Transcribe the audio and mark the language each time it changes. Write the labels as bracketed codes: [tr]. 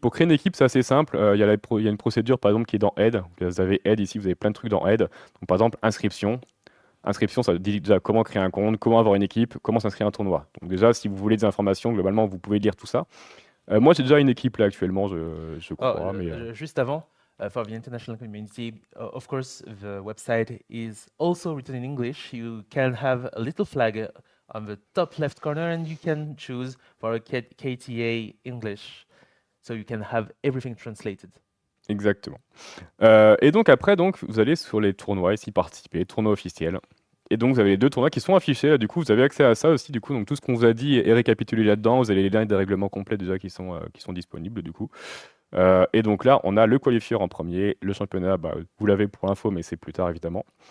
[fr] Pour créer une équipe, c'est assez simple. Il y a une procédure, par exemple, qui est dans Aide. Vous avez Aide ici, vous avez plein de trucs dans Aide. Donc, par exemple, inscription. Inscription, ça dit déjà comment créer un compte, comment avoir une équipe, comment s'inscrire à un tournoi. Donc déjà, si vous voulez des informations, globalement, vous pouvez lire tout ça. Moi, j'ai déjà une équipe là actuellement, je Oh, crois, mais juste avant, [en] for the international community, of course, the website is also written in English. You can have a little flag on the top left corner, and you can choose for a KTA English, so you can have everything translated. [fr] exactement. Et donc après, donc, vous allez sur les tournois, ici participer, tournois officiels. Et donc vous avez les deux tournois qui sont affichés. Là, du coup, vous avez accès à ça aussi. Du coup, donc tout ce qu'on vous a dit est récapitulé là-dedans. Vous avez les liens des règlements complets déjà qui sont disponibles. Du coup. Et donc là, on a le qualifier en premier, le championnat, bah, vous l'avez pour l'info, mais c'est plus tard évidemment.